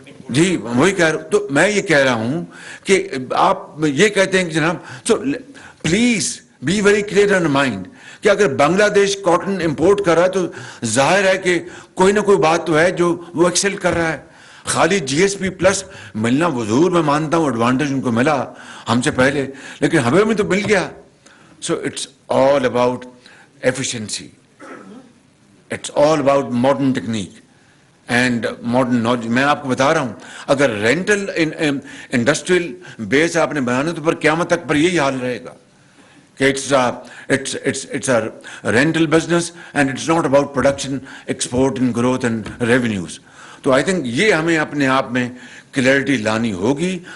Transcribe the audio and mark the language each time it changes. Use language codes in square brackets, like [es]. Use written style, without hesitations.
[ur] جی وہی کہہ رہا ہوں. تو میں یہ کہہ رہا ہوں کہ آپ یہ کہتے ہیں کہ جناب, [en] so please be very clear in mind [ur] کہ اگر بنگلہ دیش کاٹن امپورٹ کر رہا ہے تو ظاہر ہے کہ کوئی نہ کوئی بات تو ہے جو وہ ایکسل کر رہا ہے. خالی GSP پلس ملنا وہ ضرور میں مانتا ہوں ایڈوانٹیج ان کو ملا ہم سے پہلے, لیکن ہمیں بھی تو مل گیا. [en] So it's all about efficiency. It's all about modern technique and modern knowledge. [ur] میں آپ کو بتا رہا ہوں اگر رینٹل انڈسٹریل بیس آپ نے بنانا تو پر قیامت تک پر یہی حال رہے گا کہ [en] it's a rental business and it's not about production, export and growth and revenues. [ur] تو [en] I think [ur] یہ ہمیں اپنے آپ میں کلیئرٹی لانی ہوگی.